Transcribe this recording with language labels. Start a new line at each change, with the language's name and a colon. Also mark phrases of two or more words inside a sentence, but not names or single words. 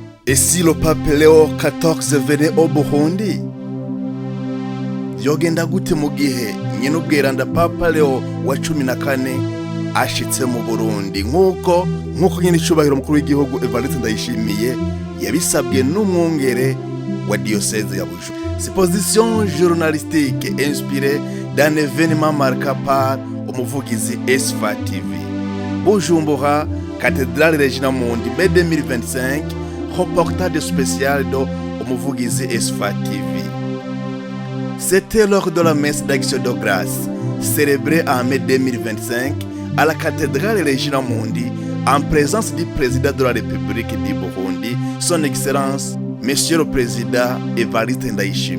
French: Et si le pape Léo XIV venait au Burundi?
Rundi: Yogenda gute mu gihe nyine ubwiranda Papa Leo wa 14 ashitse mu Burundi nk'uko nyine icubahiro mukuru w'igihugu Evariste Ndayishimiye yabisabwe n'umwungere wa diocèse ya Bujumbura.
French: Supposition journalistique inspirée d'un événement marqué par umuvugizi Esfa TV. Bujumbura, cathédrale Regina Mundi, mai 2025, reportage spécial de umuvugizi Esfa TV. C'était lors de la messe d'action de grâce, célébrée en mai 2025 à la cathédrale Regina Mundi, en présence du président de la République du Burundi, son Excellence, Monsieur le Président Evariste Ndayishimiye.